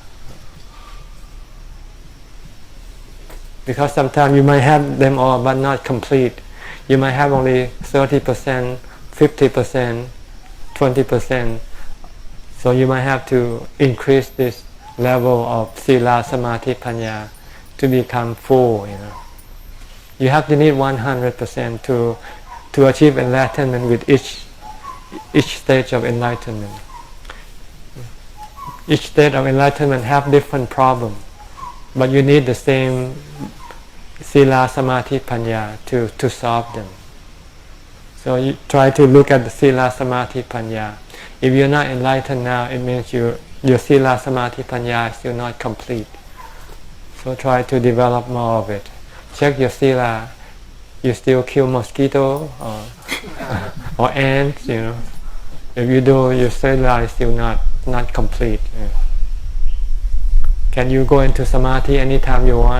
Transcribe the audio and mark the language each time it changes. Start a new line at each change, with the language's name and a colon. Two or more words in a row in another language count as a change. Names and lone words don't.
English: Because sometimes you might have them all but not complete. You might have only 30%, 50%, 20%. So you might have to increase this level of
Pali: sila, samadhi, panya
English: to become full. You know, you have to need 100% to achieve enlightenment with each stage of enlightenment. Each stage of enlightenment have different problems, but you need the same
Pali: sila, samadhi, panya
English: to solve them. So you try to look at the
Pali: sila, samadhi, panya.
English: If you're not enlightened now, it means your
Pali: sila, samadhi, panya
English: is still not complete. So try to develop more of it. Check your sila. You still kill mosquito or ants, you know. If you do, your sila is still not complete. You know. Can you go into samadhi anytime you want?